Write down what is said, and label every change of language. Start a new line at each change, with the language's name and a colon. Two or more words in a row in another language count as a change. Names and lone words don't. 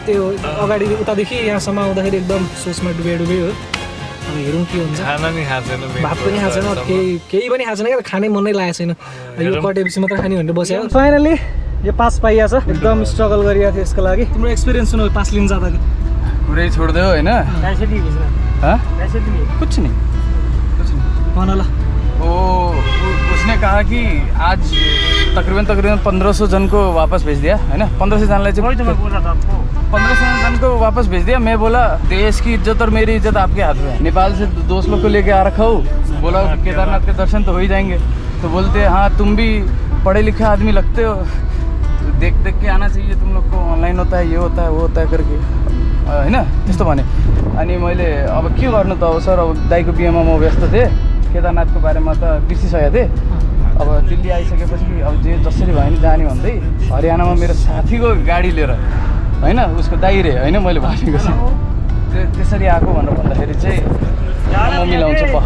Nepali: त्यो अगाडि उतादेखि यहाँसम्म आउँदाखेरि एकदम सोचमा डुबे हो। अब हेरौँ के हुन्छ। खाना नि खाएको छैन, भात पनि खाएको छैन, केही पनि खाएको छैन क्या। खानै मनै लागेको छैन। यो कटेपछि मात्र खाने भनेर बस्यो। फाइनली यो पास पाइएको छ। एकदम स्ट्रगल गरिरहेको थियो यसको लागि। तिम्रो एक्सपिरियन्स सुन्नु पास लिन जाँदा पुरै छोडिदियो होइन?
Hindi: कुछ नहीं
Nepali: भन ल।
Hindi: उसने कहा कि आज तकरीबन 1500 जन को वापस भेज दिया है ना। 1500 जन 1500 जन को वापस भेज दिया। मैं बोला देश की इज्जत और मेरी इज्जत आपके हाथ में है। नेपाल से दोस्त लोग को लेके आ रखा हूँ। बोला केदारनाथ के दर्शन तो हो ही जाएंगे। तो बोलते हैं हाँ तुम भी पढ़े लिखे आदमी लगते हो, देख के आना चाहिए तुम लोग को। ऑनलाइन होता है, ये होता है, वो होता है करके
Nepali: होइन त्यस्तो भने। अनि मैले अब के गर्नु त अब सर, अब दाइको बिहेमा म व्यस्त थिएँ। केदारनाथको बारेमा त बिर्सिसकेको थिएँ। अब दिल्ली आइसकेपछि अब जसरी भयो नि जाने भन्दै हरियाणामा मेरो साथीको गाडी लिएर होइन, उसको दाइ रे होइन, मैले भनेको चाहिँ त्यसरी आएको भनेर भन्दाखेरि चाहिँ म मिलाउँछु पख।